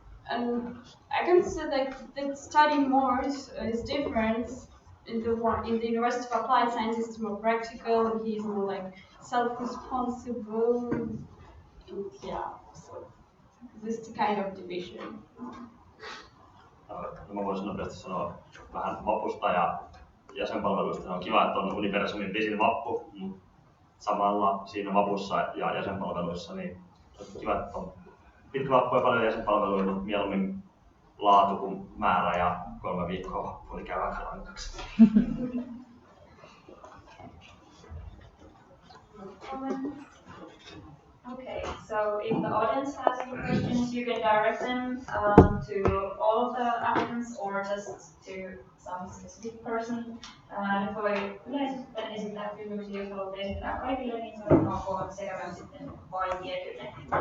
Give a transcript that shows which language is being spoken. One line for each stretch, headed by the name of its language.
English: And I can say that studying more is different. In the University of Applied Sciences, it's more practical, and he's more like self-responsible. And yeah, so this is the kind of division.
Finnish: Mä voisin nopeasti sanoa vähän vapusta ja jäsenpalveluista. On kiva, että on universumin pisin vappu, mutta samalla siinä vapussa ja jäsenpalveluissa niin on kiva, että on pitkä vappu ja paljon jäsenpalveluja, mutta mieluummin laatu kuin määrä ja 3 viikkoa vappu, eli käy aika rankaksi.
English: Okay, so if the audience has any questions, you can direct them to all of the applicants or just to some specific person.
Finnish: Nyt voi yleensä sitten esittää kysymyksiä, jos haluat esittää kaikille, niin se on ok, sekä myös sitten vain tietyille.